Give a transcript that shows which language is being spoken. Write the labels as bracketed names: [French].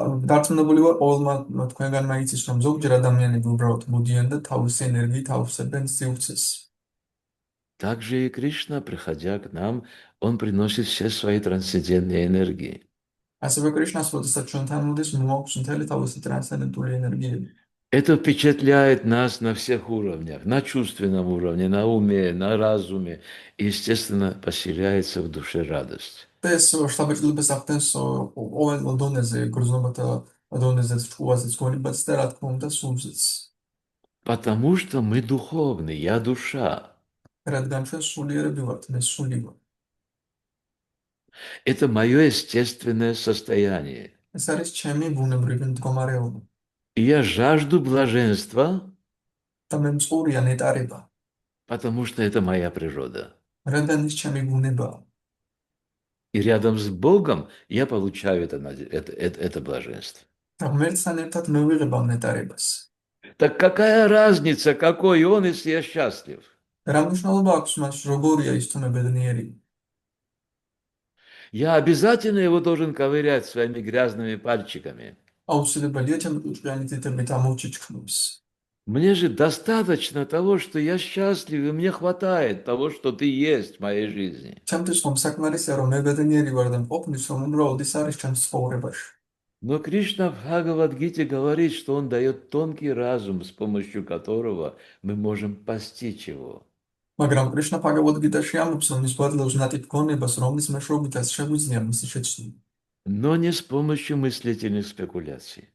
[Georgian] დარწმუნებული ვარ, ყოველმა თქვენგანმა იცის, რომ ზოგჯერ ადამიანები უბრალოდ მოდიან და თავისი ენერგიით ავსებენ სივრცეს. [Russian] Также и Кришна, приходя к нам, он приносит все свои трансцендентные энергии. [Georgian] ასევე კრიშნას, როდესაც ჩვენთან მოდის, მოაქვს მთელი თავისი ტრანსცენდენტული ენერგიები. [Russian] Это впечатляет нас на всех уровнях, на чувственном уровне, на уме, на разуме. И, естественно, поселяется в душе радость. [Georgian] ეს შთაბეჭდილებას ახდენს ყოველ დონეზე, გრძნობათა დონეზეც, ჭკუაზეც, გონებაც და რა თქმა უნდა, სულზეც. [Russian] Потому что мы духовны, я душа. [Georgian] რადგან ჩვენ სულიერები ვართ, მე სული ვარ. [Russian] Это мое естественное состояние. [Georgian] ეს არის ჩემი ბუნებრივი მდგომარეობა. [Russian] И я жажду блаженства, [Georgian] და მე მწყურია ნეტარება, [Russian] потому что это моя природа. [Georgian] რადგან ის ჩემი ბუნებაა. [Russian] И рядом с Богом я получаю это блаженство. [Georgian] და ღმერთთან ერთად მე ვიღებავ ნეტარებას. [Russian] Так какая разница, какой он, если я счастлив? [Georgian] რა მნიშვნელობა აქვს მას, როგორია ის თუ მე ბედნიერი? [Russian] Я обязательно его должен ковырять своими грязными пальчиками. [Georgian] აუცილებელია ჩემი ჭკვიანი თითებით ამოვჩიჩქნოს. [Russian] Мне же достаточно того, что я счастлив, и мне хватает того, что ты есть в моей жизни. [Georgian] ჩემთვის ხომ საკმარისია რომ მე ბედნიერი ვარ და მყოფნის რომ უბრალოდ ის არის ჩემს ცხოვრებაში. [Russian] Но Кришна в Бхагавад-гите говорит, что он дает тонкий разум, с помощью которого мы можем постичь его. [Georgian] მაგრამ კრიშნა ბჰაგავად-გიტაში ამბობს რომ ის გვაძლევს ნატიფ გონებას რომლის მეშვეობითაც შეგვიძლია მისი შეცვლა. [Russian] Но не с помощью мыслительных спекуляций.